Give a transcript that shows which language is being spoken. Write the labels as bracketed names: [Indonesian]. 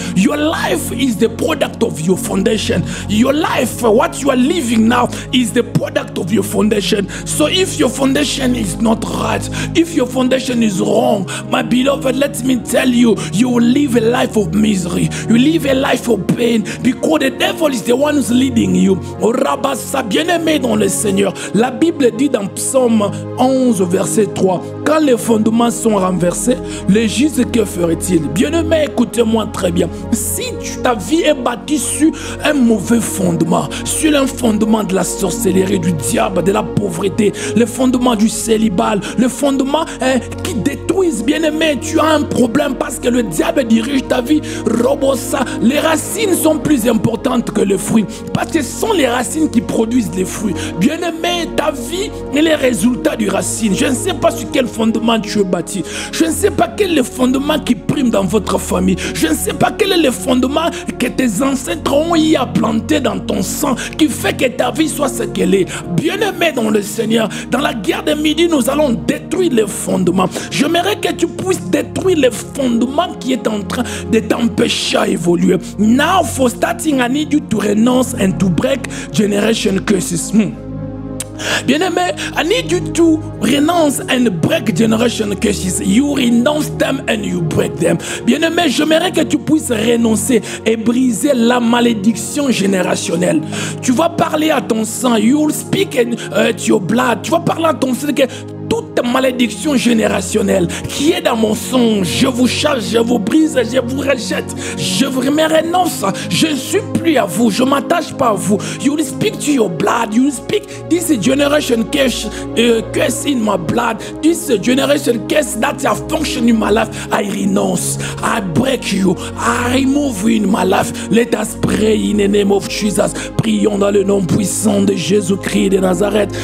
[English] Your life is the product of your foundation. Your life, what you are living now, is the product of your foundation. So if your foundation is not right, if your foundation is wrong, my beloved, let me tell you, you will live a life of misery. You live a life of pain, because the devil is the one who's leading you. [French] Rabassa, bien-aimé dans le Seigneur, la Bible dit dans Psaume 11 verset 3, quand les fondements sont renversés, le juste, que ferait-il? Bien-aimé, écoutez-moi très bien. Si ta vie est bâtie sur un mauvais fondement, sur un fondement de la sorcellerie, du diable, de la pauvreté, le fondement du célibat, le fondement qui détruisent, bien-aimé, tu as un problème, parce que le diable dirige ta vie. Robosa, les racines sont plus importantes que les fruits, parce que ce sont les racines qui produisent les fruits. Bien-aimé, ta vie est le résultat du racine. Je ne sais pas sur quel fondement tu es bâti. Je ne sais pas quel est le fondement qui prime dans votre famille. Je ne sais pas quel est le fondement que tes ancêtres ont y à planter dans ton sang, qui fait que ta vie soit ce qu'elle est. Bien-aimé dans le Seigneur, dans la guerre de midi, nous allons détruire les fondements. J'aimerais que tu puisses détruire les fondements qui est en train de t'empêcher à évoluer. [English] Now for starting, I need you to renounce and to break generation curses. Bien-aimé, I need you to renounce and break generation curses. You renounce them and you break them. [French] Bien-aimé, j'aimerais que tu puisses renoncer et briser la malédiction générationnelle. Tu vas parler à ton sang. [English] You will speak to your blood. [French] Tu vas parler à ton sang que toute malédiction générationnelle qui est dans mon sang, je vous chasse, je vous brise, je vous rejette, je vous me renonce, je ne suis plus à vous, je ne m'attache pas à vous. [English] You will speak to your blood, you will speak this generation curse in my blood, this generation curse that have functioned in my life. I renounce, I break you, I remove you in my life. Let us pray in the name of Jesus. [French] Prions dans le nom puissant de Jésus-Christ de Nazareth.